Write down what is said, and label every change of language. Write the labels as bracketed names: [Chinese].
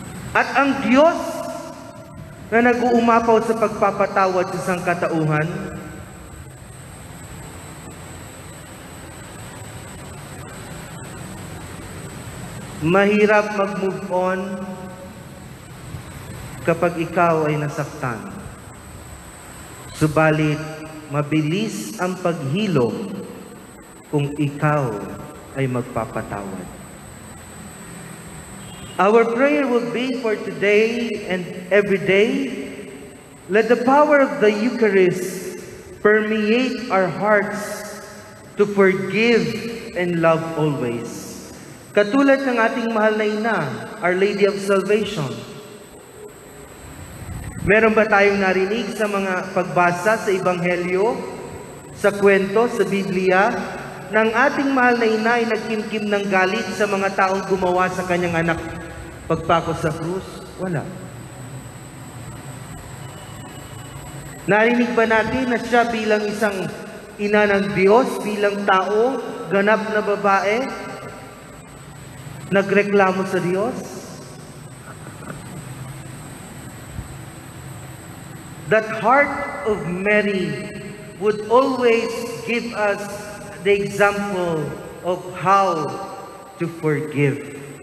[Filipino] at ang Diyos na nag-uumapaw sa pagpapatawad sa sangkatauhan, mahirap mag-move on kapag ikaw ay nasaktan. Subalit, mabilis ang paghilom kung ikaw ay magpapatawad. [English] Our prayer will be for today and every day. Let the power of the Eucharist permeate our hearts to forgive and love always. [Filipino] Katulad ng ating mahal na ina, Our Lady of Salvation. Meron ba tayong narinig sa mga pagbasa sa Ebanghelyo, sa kwento, sa Biblia, ng ating mahal na ina ay nagkimkim ng galit sa mga taong gumawa sa kanyang anak pagpako sa krus? Wala. Narinig ba natin na siya bilang isang ina ng Diyos, bilang tao, ganap na babae, nagreklamo sa Diyos? [English] That heart of Mary would always give us the example of how to forgive.